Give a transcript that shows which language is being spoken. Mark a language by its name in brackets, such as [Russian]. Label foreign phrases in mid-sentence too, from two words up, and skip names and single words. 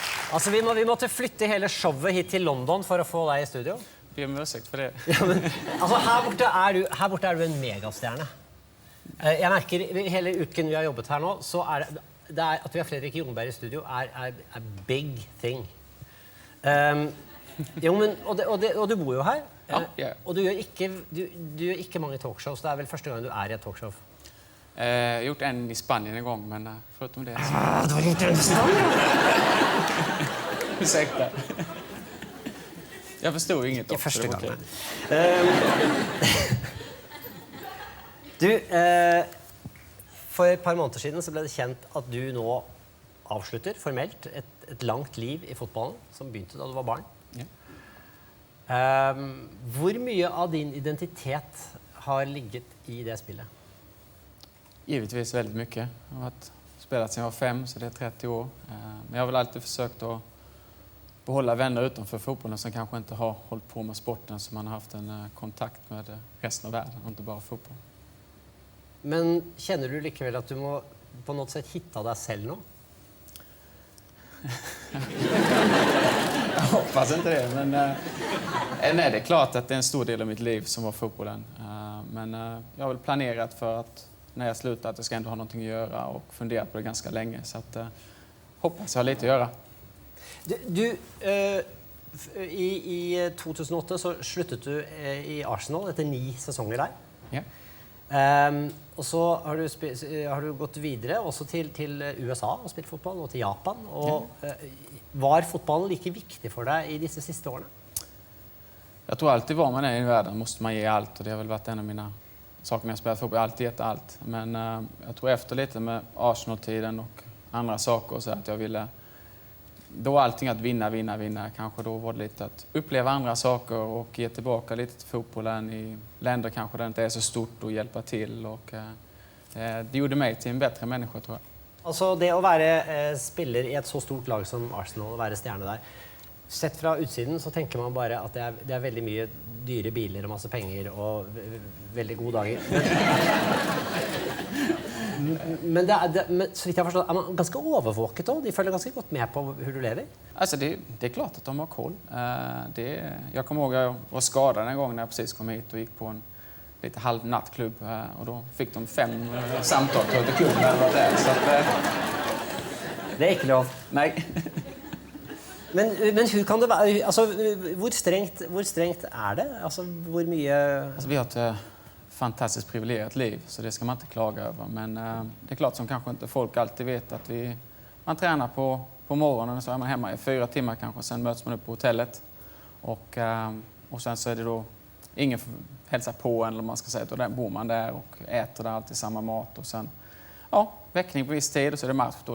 [Norwegian] Altså, vi måtte flytte hele showet hit til London for å få deg i studio. [Swedish] Be om ursäkt för det. [Norwegian] Ja, men, altså, her borte er du en megastjerne. Jeg merker hele uken vi har jobbet her nå, så det er at vi har Fredrik Ljungberg i studio er [English] big thing. [Norwegian] Jo, men, og du bor jo her, Ja. og du gjør ikke mange talkshows. Det er vel første gang du er i et talkshow. [Swedish] Jag har gjort en i Spanien en gång, men förutom det så... [Norwegian] Du har gjort en i Spanien? [Swedish] Ursäkta. Jag förstod inget. [Norwegian] Ikke første gang. Okay. Du, for et par måneder siden så ble det kjent at du nå avslutter formelt et langt liv i fotballen, som begynte da du var barn. Ja. Hvor mye av din identitet har ligget i det spillet? [Swedish] Givetvis väldigt mycket. Jag har spelat sedan jag var 5, så det är 30 år. Men jag har väl alltid försökt att behålla vänner utanför fotbollen som kanske inte har hållit på med sporten, så man har haft en kontakt med resten av världen, inte bara fotboll. [Norwegian] Men kjenner du likevel at du må på [Swedish] något sätt hitta [Norwegian] deg selv nå? [Swedish] Jag hoppas inte det, men nej, det är klart att det är en stor del av mitt liv som var fotbollen. Men jag har väl planerat för att när jag slutar att jag ska ändå ha någonting att göra och funderat på det ganska länge, så att hoppas jag har lite att göra. [Norwegian] I 2008 så sluttet du i Arsenal etter 9 sesonger der. Ja. Og så har du gått videre også til USA og spilt fotball, og til Japan. Og var fotballen like viktig for deg i disse siste årene? [Swedish] Jag tror alltid var man är i världen måste man ge allt, och det har väl varit en av mina saker när jag spelat fotboll. Jag har alltid gett allt. Men jag tror efter lite med Arsenal-tiden och andra saker så att jag ville då allting att vinna. Kanske då var det lite att uppleva andra saker och ge tillbaka lite till fotbollen i länder kanske där det inte är så stort, och hjälpa till, och det gjorde mig till en bättre människa, tror jag. [Norwegian] Altså det å være spiller i et så stort lag som Arsenal, og være stjerne der, sett fra utsiden så tenker man bare at det er veldig mye dyre biler og masse penger og veldig gode dager. Men så vidt jeg forstår, er man ganske overvåket også? De følger ganske godt med på hvor du lever? [Swedish] Alltså det är klart att de har koll. Jag kommer ihåg att jag var skadad en gång när jag precis kom hit och gick på en lite halv nattklubb, och då fick de 5 samtal till klubben eller där, så att [Norwegian] det er ikke lov. [Swedish] nej. [Norwegian] Men [Swedish] hur kan [Norwegian] det være, altså hvor strengt er det? Altså hvor mye [Swedish] Alltså vi har ett fantastiskt privilegierat liv, så det ska man inte klaga över, men det är klart som kanske inte folk alltid vet att man tränar på morgonen, och så är man hemma i 4 timmar kanske, sen möts man upp på hotellet, och sen så är det då ingen hälsar på en, eller man ska säga, och där bor man där och äter där alltid samma mat, och sen väckning på viss tid, och så är det match då.